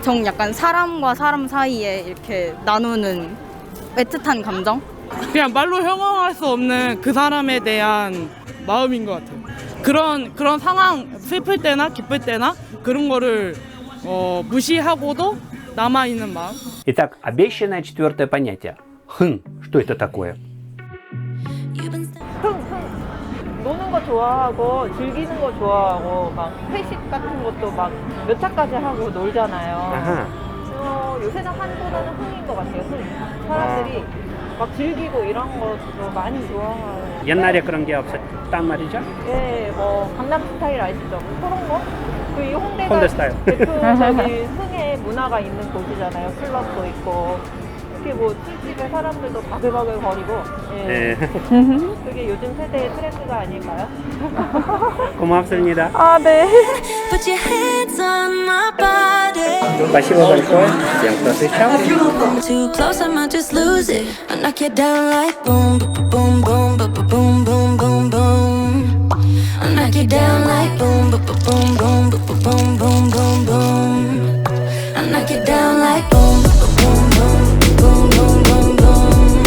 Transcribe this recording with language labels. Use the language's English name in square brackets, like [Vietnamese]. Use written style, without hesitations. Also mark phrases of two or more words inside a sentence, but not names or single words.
[Korean] 정 약간 사람과 사람 사이에 이렇게 나누는 애틋한 감정? 그냥 말로 형용할 수 없는 그 사람에 대한 마음인 것 같아요. 그런 상황, 슬플 때나 기쁠 때나 그런 거를 무시하고도 남아있는 마음. [Russian] Итак, обещанное четвертое понятие. Хм, что это такое? [Korean] 노는 거 좋아하고 즐기는 거 좋아하고 막 회식 같은 것도 막 몇 차까지 하고 놀잖아요. 요새는 한국어는 흥인 것 같아요. 흥. 사람들이 막 즐기고 이런 것도 많이 좋아해요. 옛날에 그런 게 없었단 말이죠? 예, 뭐 강남 스타일 아시죠? 그런 거? 그 이 홍대가 홍대 스타일. 대표적인 흥의 문화가 있는 곳이잖아요. 클럽도 있고 이렇게 뭐 술집에 사람들도 바글바글 거리고. 예. 그게 요즘 세대의 트렌드가 아닐까요? 고맙습니다. 아, 네. [Russian] Спасибо большое всем, кто отвечал. [English] Too close, I might just lose it. I knock it down like boom, boom, boom, boom, boom, boom, boom, boom. I knock it down like boom, boom, boom, boom, boom, boom, boom, boom. I knock it down like boom, boom, boom, boom, boom, boom, boom.